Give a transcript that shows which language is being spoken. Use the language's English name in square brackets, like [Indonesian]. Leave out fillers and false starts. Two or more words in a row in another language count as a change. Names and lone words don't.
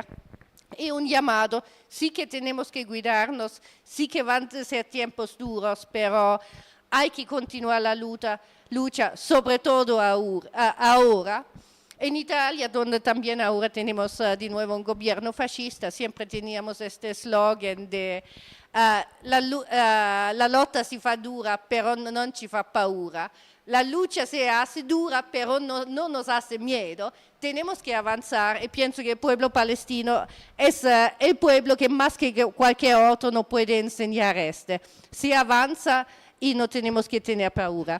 [Spanish] Y un llamado, sí que tenemos que cuidarnos, sí que van a ser tiempos duros, pero hay que continuar la lucha sobre todo ahora. En Italia, donde también ahora tenemos de nuevo un gobierno fascista, siempre teníamos este eslogan de [Italian] la lotta si fa dura, [Spanish] pero [Italian] non ci fa paura. [Spanish] La lucha se hace dura, pero no nos hace miedo. Tenemos que avanzar y pienso que el pueblo palestino es el pueblo que más que cualquier otro no puede enseñar Se avanza y no tenemos que tener paura.